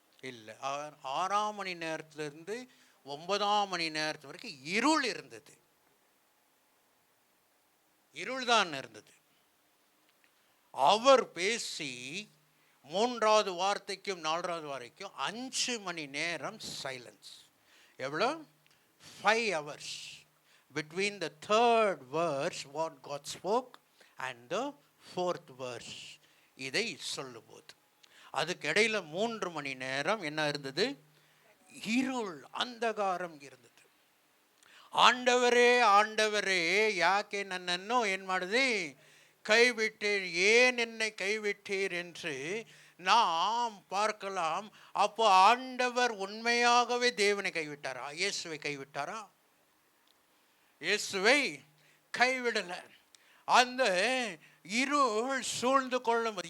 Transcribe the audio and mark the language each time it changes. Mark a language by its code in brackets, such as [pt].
[ta] இல்லை, 6ஆம் மணி நேரத்திலிருந்து 9ஆம் மணி நேரத்து வரைக்கும் இருள் இருந்தது. இருள் தான் இருந்தது. அவர் பேசி 3வது வார்த்தைக்கும் 4வது வார்த்தைக்கும் 5 மணி நேரம் சைலன்ஸ். எவ்வளோ? [en] 5 hours between the 3rd verse what God spoke and the 4th verse. [ta] இதை சொல்லும்போது அதுக்கு இடையில 3 மணி நேரம் என்ன இருந்தது? இருள், அந்தகாரம் இருந்தது. ஆண்டவரே ஆண்டவரே [kn] ಯಾಕೆ ನನ್ನನ್ನು ಏನ್ ಮಾಡಿದೆ? [ta] கைவிட்டீர், ஏன் என்னை கைவிட்டீர் என்று நாம் பார்க்கலாம். அப்போ ஆண்டவர் உண்மையாகவே தேவனை கைவிட்டாரா? இயேசுவை கைவிட்டாரா? இயேசுவை கைவிடல. அந்த இருள் சூழ்ந்து கொள்ளும்.